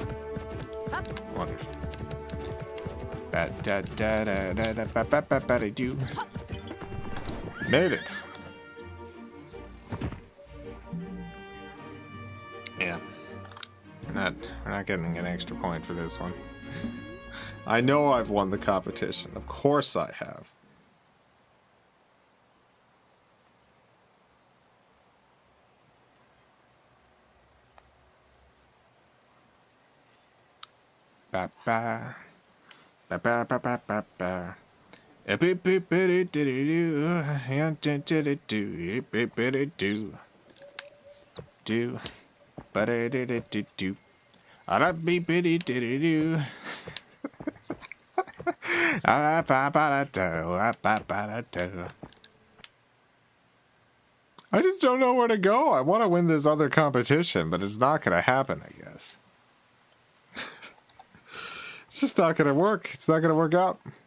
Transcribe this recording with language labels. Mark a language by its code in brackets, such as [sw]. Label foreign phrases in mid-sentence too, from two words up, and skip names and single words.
[en] Wonderful. Do. Made it. Yeah. We're not getting an extra point for this one. I know I've won the competition. Of course I have. Ba ba. Ba ba ba ba ba ba. Do. Ba-da-da-da-do-do. Ah-da-be-be-de-de-de-do. Ah-ba-ba-da-do. Ah-ba-ba-da-do. I just don't know where to go. I want to win this other competition, but it's not going to happen, I guess. It's just not going to work. It's not going to work out.